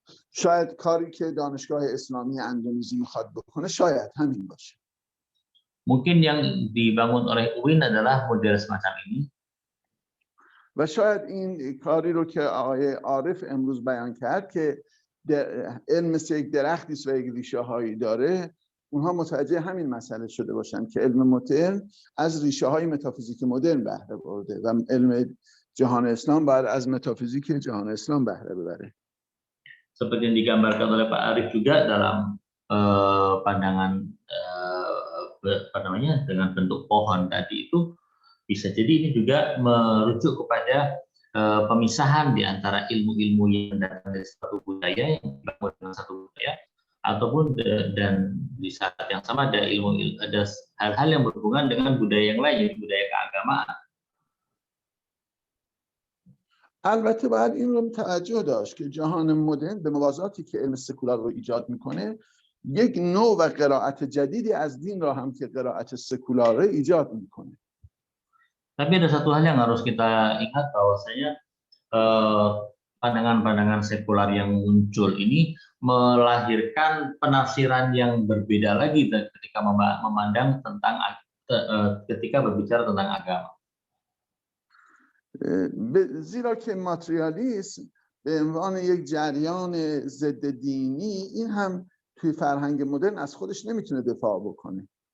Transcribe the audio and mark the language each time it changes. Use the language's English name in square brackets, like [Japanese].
[Persian] شاید کاری که دانشگاه اسلامی اندونزی میخواد بکنه شاید همین باشه. [Indonesian] Mungkin yang dibangun oleh UIN adalah model semacam ini. [Persian] و شاید این کاری رو که آقای عارف امروز بیان کرد که علم مثل یک درختی است و یک ریشه هایی داره، اونها متوجه همین مسئله شده باشن که علم مدرن از ریشه های متافیزیک مدرن بهره برده و علم جهان اسلام باید از متافیزیک جهان اسلام بهره ببره. [Indonesian] Seperti yang digambarkan oleh Pak Arif juga dalam pandangan apa namanya dengan bentuk pohon tadi itu bisa jadi ini juga merujuk kepada pemisahan di antara ilmu-ilmu yang datang dari satu budaya yang dibangun dengan satu budaya ataupun dan di saat yang sama ada ada hal-hal yang berhubungan dengan budaya yang lain, budaya keagamaan. [Persian] البته باید این رو توجه داشت که جهان مدرن به موازاتی که علم سکولار رو ایجاد میکنه یک نوع و قرائت جدیدی از دین را هم که قرائت سکولار ایجاد میکنه. [Indonesian] Tapi ada satu hal yang harus kita ingat bahwasanya pandangan-pandangan sekular yang muncul ini melahirkan penafsiran yang berbeda lagi ketika memandang tentang ketika berbicara tentang agama. [Persian] زیرا که ماتریالیسم به عنوان یک جریان ضد دینی این هم توی فرهنگ مدرن از خودش نمیتونه دفاع بکنه.